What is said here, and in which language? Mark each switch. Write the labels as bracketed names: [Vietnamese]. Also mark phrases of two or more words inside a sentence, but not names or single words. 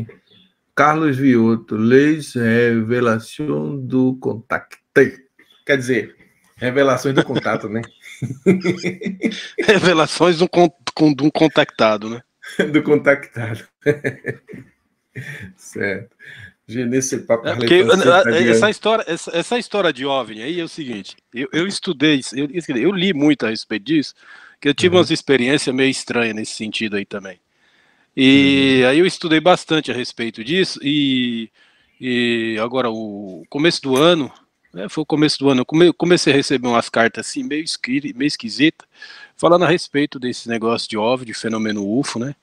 [Portuguese] Carlos Vioto, Leis Revelação do Contato. Quer dizer, revelações do contato, né? Revelações de um contactado, né? Do contactado. Certo. [French] Je ne sais pas [Portuguese] É [French] parler [Portuguese] porque [French] français, c'est-à-dire. [Portuguese] essa história de OVNI aí é o seguinte, eu estudei, eu li muito a respeito disso, que eu tive umas Uhum, experiências meio estranhas nesse sentido aí também. E uhum, aí eu estudei bastante a respeito disso e agora o começo do ano, foi o começo do ano, eu comecei a receber umas cartas assim meio esquisita, falando a respeito desse negócio de OVNI, de fenômeno UFO, né?